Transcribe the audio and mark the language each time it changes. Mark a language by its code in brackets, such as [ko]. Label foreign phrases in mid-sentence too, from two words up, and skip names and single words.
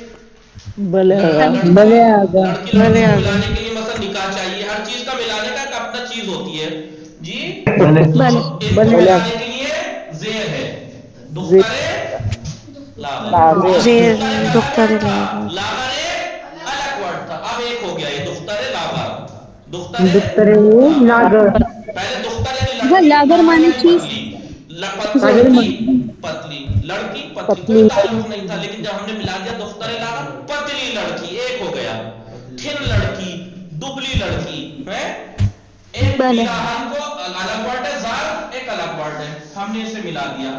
[ur] لڑکی کو ملانے کے لیے مثلا نکاح چاہیے. ہر چیز کا ملانے کا ایک اپنا چیز ہوتی ہے جی. ملانے کے لیے زیر ہے. دختر لاغر الگ ورڈ تھا، اب ایک ہو گیا یہ [fa] دختر لاغر. دختر لاغر [ur] پہلے دختر لاغر مانے چیز پتلی لڑکی پتلی کوئی تعلق نہیں تھا، لیکن جب ہم نے ملا دیا [fa] دختر لاغر [ur] پتلی لڑکی ایک ہو گیا. تھن لڑکی دبلی لڑکی ہے. ایک پیراہن کو الگ ورڈ ہے، زار ایک الگ ورڈ ہے، ہم نے اسے ملا دیا.